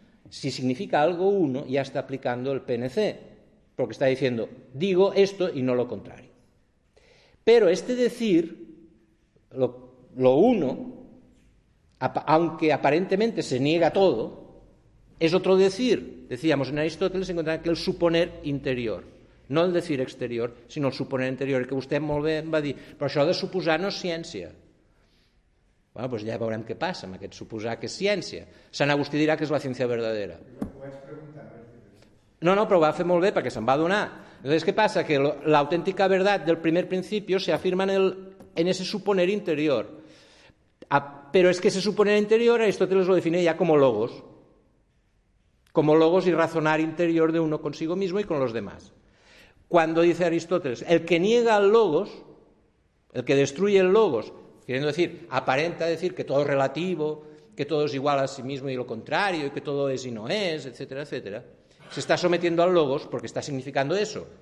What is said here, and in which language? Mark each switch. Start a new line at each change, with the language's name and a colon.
Spanish: Si significa algo uno, ya está aplicando el PNC, porque está diciendo, digo esto y no lo contrario. Pero este decir, lo uno, aunque aparentemente se niega todo, es otro decir. Decíamos, en Aristóteles encontraba que el suponer interior, no el decir exterior, sino el suponer interior,
Catalan: que vostè molt bé em va dir, però això de suposar no és ciència. Bueno, pues ja veurem què passa amb aquest suposar que és ciència. Sant Agustí dirà que és la ciència verdadera. No, no, però ho va fer molt bé perquè se'n va donar. Llavors, què passa? Que l'autèntica veritat del primer principi s'afirma en
Spanish: ese suponer interior.
Catalan: Però és que
Spanish: ese suponer interior, Aristóteles lo define
Catalan: ja com logos.
Spanish: Com logos i razonar interior de uno consigo mismo i con los demás. Quan dice Aristóteles, el que niega el logos, el que destruye el logos, queriendo decir, aparenta decir que todo es relativo, que todo es igual a sí mismo y lo contrario, y que todo es y no es, etcétera, etcétera, se está sometiendo al logos porque está significando eso.